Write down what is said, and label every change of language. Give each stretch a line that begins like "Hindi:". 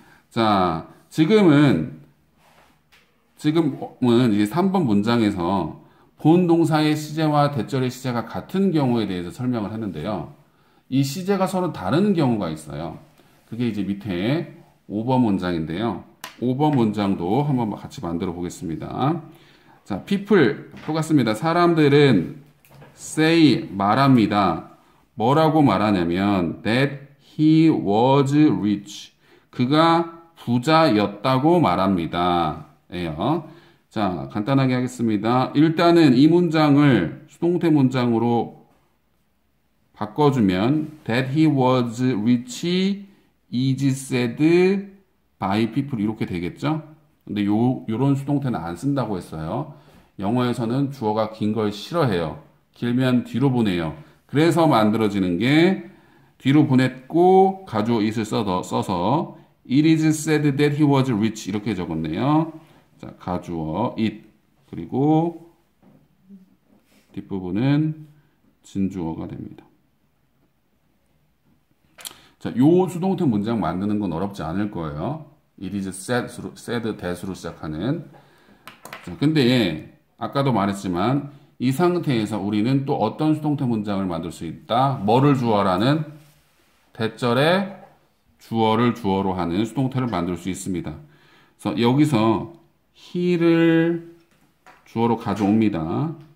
Korean: 자, 지금은 이제 3번 문장에서 본 동사의 시제와 대절의 시제가 같은 경우에 대해서 설명을 했는데요. 이 시제가 서로 다른 경우가 있어요. 그게 이제 밑에 5번 문장인데요. 5번 문장도 한번 같이 만들어 보겠습니다. 자, people 똑같습니다. 사람들은 say 말합니다. 뭐라고 말하냐면
English: that he was rich.
Korean: 그가 부자였다고 말합니다. 예요. 자, 간단하게 하겠습니다. 일단은 이 문장을 수동태 문장으로 바꿔주면
English: that he was rich is said by people
Korean: 이렇게 되겠죠? 근데 요런 수동태는 안 쓴다고 했어요. 영어에서는 주어가 긴 걸 싫어해요. 길면 뒤로 보내요. 그래서 만들어지는 게 뒤로 보냈고 가주어 it을 써서
English: it is said that he was rich
Korean: 이렇게 적었네요. 자, 가주어 it 그리고 뒷부분은 진주어가 됩니다. 자, 요 수동태 문장 만드는 건 어렵지 않을 거예요. It is said that으로 시작하는. 자, 근데 아까도 말했지만 이 상태에서 우리는 또 어떤 수동태 문장을 만들 수 있다? 뭐를 주어라는 대절에 주어를 주어로 하는 수동태를 만들 수 있습니다. 그래서 여기서 he를 주어로 가져옵니다.